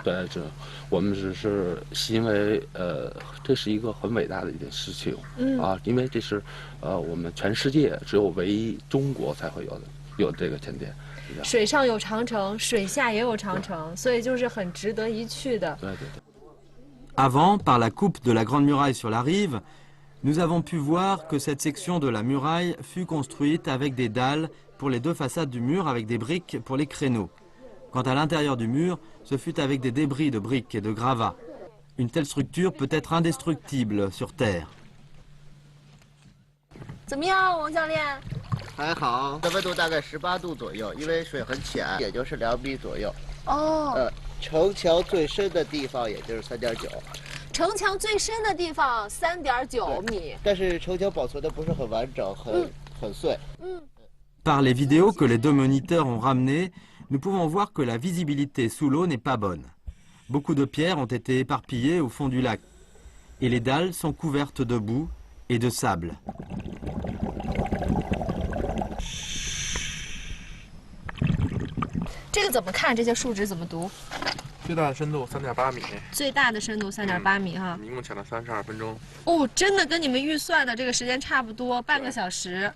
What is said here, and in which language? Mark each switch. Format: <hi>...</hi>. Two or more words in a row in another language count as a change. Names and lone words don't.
<zh>对，我们只是因为这是一个很伟大的一件事情，因为这是我们全世界只有唯一中国才会有这个前店。水上有长城，水下也有长城，所以就是很值得一去的。对对对。</zh> <fr>Avant, par la coupe de la Grande Muraille sur la rive, nous avons pu voir que cette section de la muraille fut construite avec des dalles pour les 2 façades du mur avec des briques pour les créneaux. Quant à l'intérieur du mur, ce fut avec des débris de briques et de gravats. Une telle structure peut être indestructible sur Terre.</fr> <zh>怎么样，王教练？还好，温度大概18度左右，因为水很浅，也就是2米左右。哦。城墙最深的地方也就是3.9。城墙最深的地方3.9米。但是城墙保存的不是很完整，很碎。</zh> <fr>Par les vidéos que les 2 moniteurs ont ramenées, nous pouvons voir que la visibilité sous l'eau n'est pas bonne. Beaucoup de pierres ont été éparpillées au fond du lac, et les dalles sont couvertes de boue et de sable.</fr> <zh>这个怎么看？这些数值怎么读？最大的深度3.8米。最大的深度3.8米哈。一共潜了32分钟。哦，真的跟你们预算的这个时间差不多，半个小时。</zh>